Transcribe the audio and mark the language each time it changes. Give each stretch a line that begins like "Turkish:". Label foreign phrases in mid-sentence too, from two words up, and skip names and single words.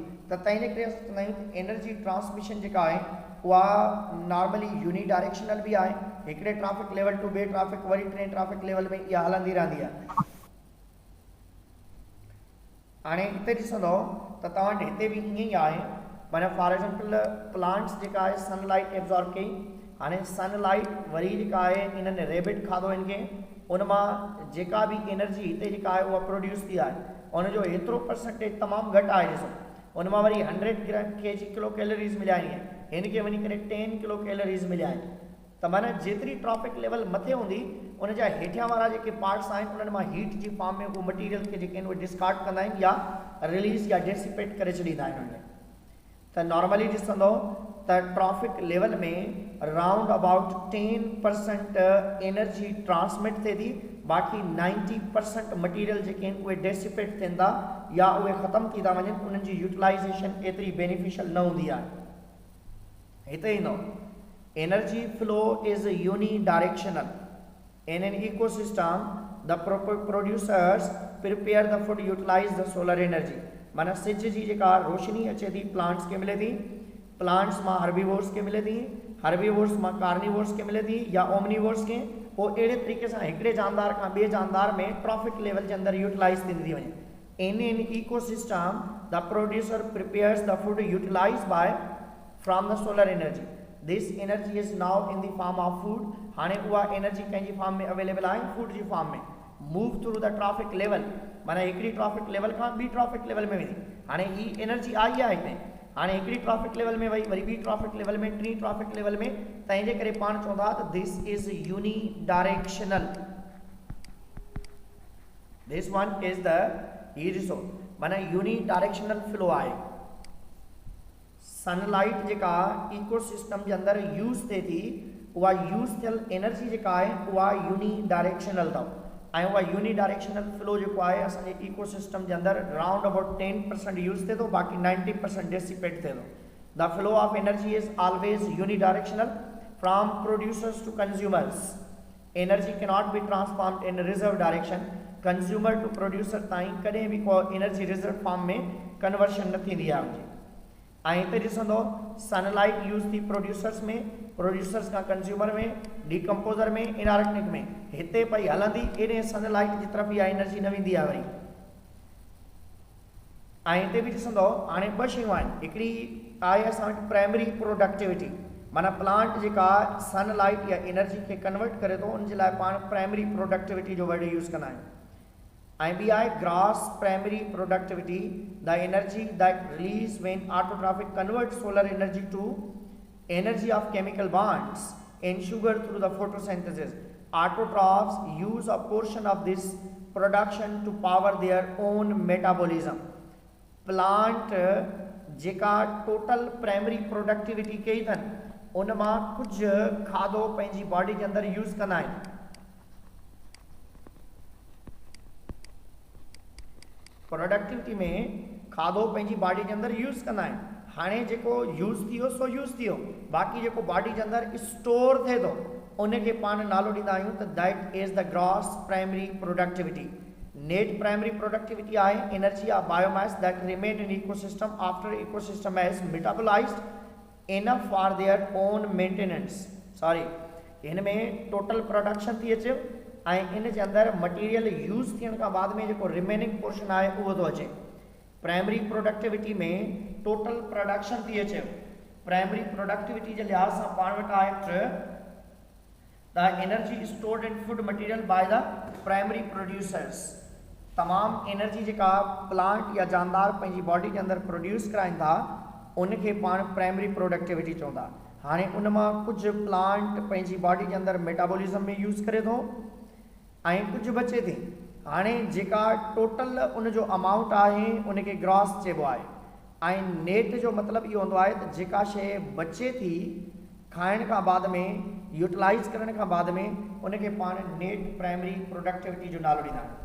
Sindhi: त तंहिंजे करे असां चवंदा आहियूं
English: energy transmission
Sindhi: जेका आहे उहा
English: normally unidirectional
Sindhi: बि आहे, हिकिड़े
English: traffic level to
Sindhi: ॿिए ट्रैफिक वरी टे
English: traffic level
Sindhi: में इहा हलंदी रहंदी आहे। हाणे हिते ॾिसंदो त तव्हां वटि हिते बि ईअं ई आहे, माना
English: for example plants
Sindhi: जेका आहे
English: sunlight absorb
Sindhi: कई, हाणे सनलाइट वरी जेका आहे इन्हनि रेबिट खाधो इनखे, उन मां जेका बि एनर्जी हिते जेका आहे उहा प्रोड्यूस थी आहे उनजो एतिरो परसेंटेज तमामु घटि आहे। ॾिसो उन मां वरी 100 kg
English: kilo calories
Sindhi: मिलिया आहिनि, हिनखे वञी करे 10
English: kilo calories
Sindhi: मिलिया आहिनि। त माना जेतिरी
English: trophic level
Sindhi: मथे हूंदी उन जा हेठियां वारा जेके पार्ट्स आहिनि उन्हनि मां हीट जी फॉर्म में उहो मटीरियल खे जेके आहिनि उहे डिस्कार्ड कंदा आहिनि या रिलीज़ या डेसिपेट करे छॾींदा आहिनि उनमें। त नॉर्मली ॾिसंदो त
English: trophic level
Sindhi: में
English: round about
Sindhi: 10% एनर्जी ट्रांसमिट थिए थी, बाक़ी 90% मटीरियल जेके आहिनि उहे डेसिपेट थियनि था या उहे ख़तमु थी था वञनि, उन्हनि जी यूटिलाइज़ेशन एतिरी बेनिफिशियल न हूंदी आहे। हिते ईंदो
English: energy flow is unidirectional in an ecosystem. The producers prepare the food, utilize the solar energy।
Sindhi: माना सिज जी जेका रोशनी अचे थी प्लांट्स के मिले थी, प्लांट्स मां हर्बीवोर्स के मिले थी, हर्बीवोर्स मां कार्निवोर्स के मिले थी या ओमनीवोर्स के, वो अहिड़े तरीक़े सां हिकिड़े जानदार खां ॿिए जानदार में
English: trophic level
Sindhi: जे अंदरि यूटिलाइज़ थींदी वञे।
English: In an ecosystem the producer prepares the food utilized by from the solar energy। This energy is now in the form of food।
Sindhi: हाणे उहा एनर्जी कंहिंजी फॉर्म में अवेलेबल आहे, फूड जी फॉर्म में।
English: move through the trophic level,
Sindhi: माना हिकिड़ी
English: trophic level
Sindhi: खां ॿी
English: trophic level
Sindhi: में वेंदी। हाणे ही एनर्जी आई आहे हिते, हाणे हिकिड़ी
English: trophic level
Sindhi: में वई, वरी ॿी
English: trophic level
Sindhi: में, टी
English: trophic level
Sindhi: में, तंहिंजे करे पाण चवंदा त
English: this is unidirectional. this one is the
Sindhi: ही ॾिसो माना
English: unidirectional flow
Sindhi: आहे। सनलाइट जेका इकोसिस्टम जे अंदरि यूज़ थिए थी उहा यूज़ थियल एनर्जी जेका आहे उहा यूनिडायरेक्शनल अथव ऐं उहा
English: unidirectional flow
Sindhi: जेको आहे असांजे इकोसिस्टम जे अंदरि
English: round about
Sindhi: 10% यूज़ थिए थो, बाक़ी 90% डेसिपेट थिए थो।
English: the flow of energy is always unidirectional from producers to consumers. energy can not be transformed in reserve direction. consumer to producer
Sindhi: ताईं कॾहिं बि को एनर्जी
English: reserve form
Sindhi: में कन्वर्शन न थींदी आहे हुनजी। ऐं हिते ॾिसंदो सनलाइट यूज़ थी प्रोड्यूसर्स में, प्रोड्यूसर्स खां कंज्यूमर में, डीकम्पोज़र में, इनऑर्गेनिक में, हिते पई हलंदी एॾे सनलाइट जी तरफ़ इहा एनर्जी न वेंदी आहे वरी। ऐं हिते बि ॾिसंदो हाणे ॿ शयूं आहिनि, हिकिड़ी आहे असां वटि
English: primary productivity,
Sindhi: माना प्लांट जेका सनलाइट या एनर्जी खे कन्वर्ट करे थो उन जे लाइ पाण
English: primary productivity
Sindhi: जो वर्ड यूज़ कंदा आहियूं। ऐं ॿी आहे
English: gross primary productivity the energy that release when autotrophic convert solar energy to energy of chemical bonds in sugar through the photosynthesis. Autotrophs use a portion of this production to power their own metabolism।
Sindhi: प्लांट जेका
English: total primary productivity
Sindhi: कई अथनि उन मां कुझु खाधो पंहिंजी बॉडी जे अंदरि यूज़ कंदा आहिनि। प्रोडक्टिविटी में खाधो पंहिंजी बॉडी जे अंदरि यूज़ कंदा आहिनि। हाणे जेको यूज़ थी वियो सो यूज़ थी वियो, बाक़ी जेको बॉडी जे अंदरि स्टोर थिए थो उनखे पाण नालो ॾींदा आहियूं त
English: that is the gross primary productivity. net primary productivity आहे energy of biomass that remain in ecosystem after ecosystem has metabolized enough for their own maintenance.
Sindhi: सॉरी, हिन में
English: total production
Sindhi: थी अचे ऐं इन जे अंदरि मटीरियल यूज़ थियण खां बाद में जेको
English: remaining portion
Sindhi: आहे उहो थो अचे।
English: primary productivity
Sindhi: में
English: total production
Sindhi: थी अचे।
English: primary productivity
Sindhi: जे लिहाज़ सां पाण वटि आहे
English: the energy stored in food material by the primary producers.
Sindhi: तमामु एनर्जी जेका प्लांट या जानदार पंहिंजी बॉडी जे अंदरि प्रोड्यूस कराइनि था उनखे पाण
English: primary productivity
Sindhi: चवंदा। हाणे उन मां कुझु प्लांट पंहिंजी बॉडी जे अंदरि मेटाबॉलिज़म में यूज़ करे थो ऐं कुझु बचे थी। हाणे जेका टोटल उन जो अमाउंट आहे उनखे ग्रॉस चइबो आहे ऐं नेट जो मतिलबु इहो हूंदो आहे त जेका शइ बचे थी खाइण खां बाद में यूटिलाइज़ करण खां बाद में उनखे पाण
English: net primary productivity
Sindhi: जो नालो ॾींदा आहियूं।